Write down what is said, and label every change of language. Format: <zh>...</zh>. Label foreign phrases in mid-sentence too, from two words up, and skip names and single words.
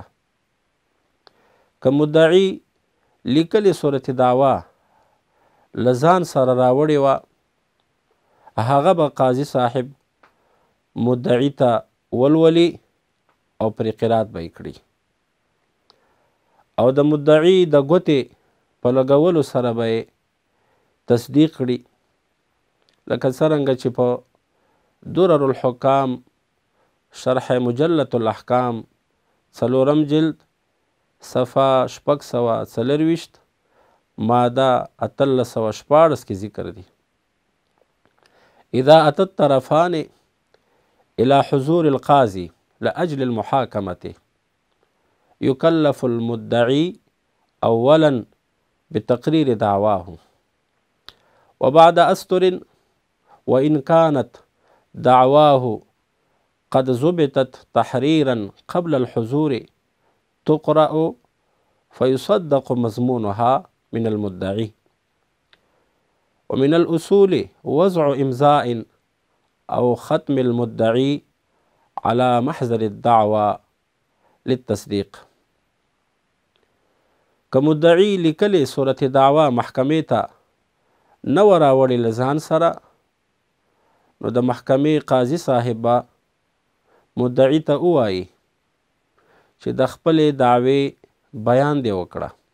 <ps>که مدعي لیکلې صورت دعوه له ځان سره راوړې وه، هغه به قاضي صاحب مدعي ته ولولي او پرې قرات به یې کړي، او د مدعي د ګوتې په لګولو سره به یې تصدیق کړي، لکه څرنګه چې په درر الحکام شرح مجلة الاحکام 4 جلد صفحه 624 ماده 1814 کې ذکر دی:</ps> <ar>اذا اتى الطرفان الى حضور القاضي لأجل المحاكمة يكلف المدعي اولا بتقرير دعواه، وبعد أسطر وإن كانت دعواه قد ضبطت تحريرا قبل الحضور تقرأ فيصدق مضمونها من المدعي. ومن الأصول وضع إمضاء أو ختم المدعي على محضر الدعوة للتصديق.</ar> <ps>که مدعي لیکلې صورت دعوه محکمې ته نه وه راوړې له ځان سره، نو د محکمې قاضي صاحب به مدعي ته ووایي چې د خپلې دعوې بیان دې وکړه.</ps>